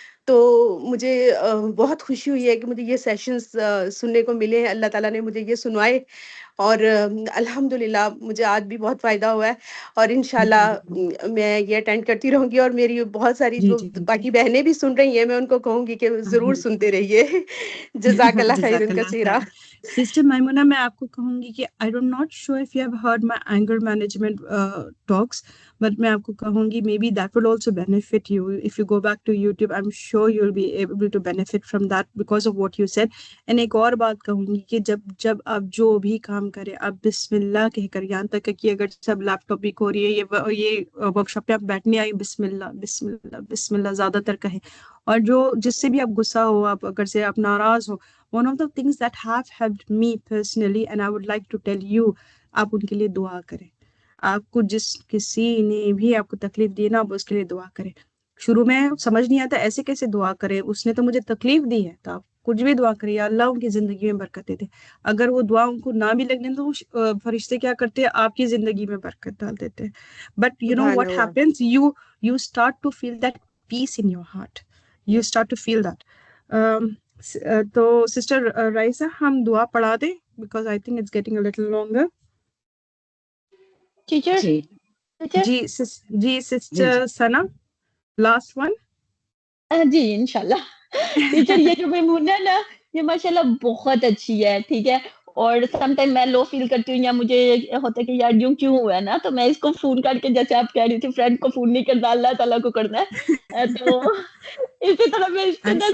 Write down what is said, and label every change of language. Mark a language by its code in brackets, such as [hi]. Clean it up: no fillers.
[ur] تو مجھے بہت خوشی ہوئی ہے کہ مجھے یہ سیشنز سننے کو ملے ہیں, اللہ تعالیٰ نے مجھے یہ سنوائے, اور الحمدللہ مجھے آج بھی بہت فائدہ ہوا ہے. اور انشاءاللہ میں یہ اٹینڈ کرتی رہوں گی, اور میری بہت ساری جو باقی بہنیں بھی سن رہی ہیں میں ان کو کہوں گی کہ ضرور سنتے رہیے. جزاک اللہ خیر کثیرہ. [en] sister Maimoona, [ur] میں آپ کو کہوں گی کہ [en] I am not sure if you have heard my anger management talks, but [ur] میں آپ کو کہوں گی [en] maybe that will also benefit you. If you go back to YouTube, I'm sure you'll be able to benefit from that because of what you said. [ur] And ایک اور بات کہوں گی کہ جب آپ جو بھی کام کریں آپ بسم اللہ کہہ کر, یہاں تک کہ اگر سب لیپ ٹاپ بھی ہو رہی ہے, یہ ورک شاپ پہ آپ بیٹھنے آئی, بسم اللہ بسم اللہ بسم اللہ زیادہ تر کہیں. اور جس سے بھی آپ غصہ ہو, آپ اگر سے آپ ناراض ہو, [en] one of the things that have helped me personally and I would like to tell you, [ur] آپ ان کے لیے دعا کریں. آپ کو جس کسی نے بھی آپ کو تکلیف دی نا, آپ اس کے لیے دعا کریں. شروع میں سمجھ نہیں آتا ایسے کیسے دعا کرے, اس نے تو مجھے تکلیف دی ہے, تو آپ کچھ بھی دعا کریں, یا اللہ ان کی زندگی میں برکت دے. اگر وہ دعا ان کو نہ بھی لگنے تو فرشتے کیا کرتے ہیں, آپ کی زندگی میں برکت ڈال دیتے ہیں. [en] But you know what happens, you start to feel that peace in your heart, you start to feel that. [ur] تو سسٹر رائسہ ہم دعا پڑھا دیں [en] Because I think it's getting a little longer. [ur] جی sister Sana [en] Last one. [ur] جی انشاءاللہ. Teacher یہ جو میمونہ نا یہ ماشاءاللہ بہت اچھی ہے, ٹھیک ہے, اور [en] some time [ur] میں لو فیل کرتی ہوں یا مجھے ہوتا ہے کہ یار یوں کیوں ہوا ہے نا, تو میں اس کو فون کر کے, جیسے آپ کہہ رہی تھی فرینڈ کو فون نہیں کرنا, اللہ تعالیٰ کو کرنا ہے, تو اسی طرح میں اس سے